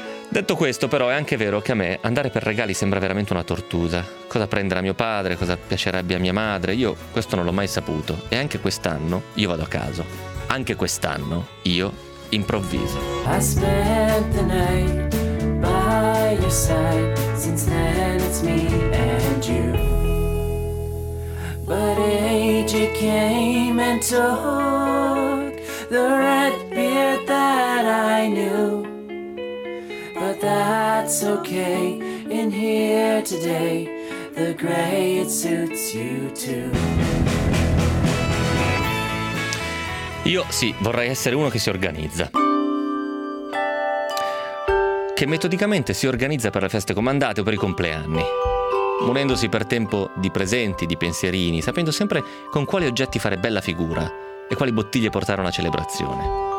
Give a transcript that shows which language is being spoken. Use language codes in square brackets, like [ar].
[it] Detto questo, però, è anche vero che a me andare per regali sembra veramente una tortura. Cosa prendere a mio padre, cosa piacerebbe a mia madre, io questo non l'ho mai saputo. E anche quest'anno io vado a caso. Anche quest'anno io improvviso. [en] I spent the night. by your side. Since then it's me and you. But age came and took the red beard that I knew. But that's okay, in here today, the gray it suits you too. [it] Io sì, vorrei essere uno che si organizza. Che metodicamente si organizza per le feste comandate o per i compleanni. Munendosi per tempo di presenti, di pensierini, sapendo sempre con quali oggetti fare bella figura e quali bottiglie portare a una celebrazione.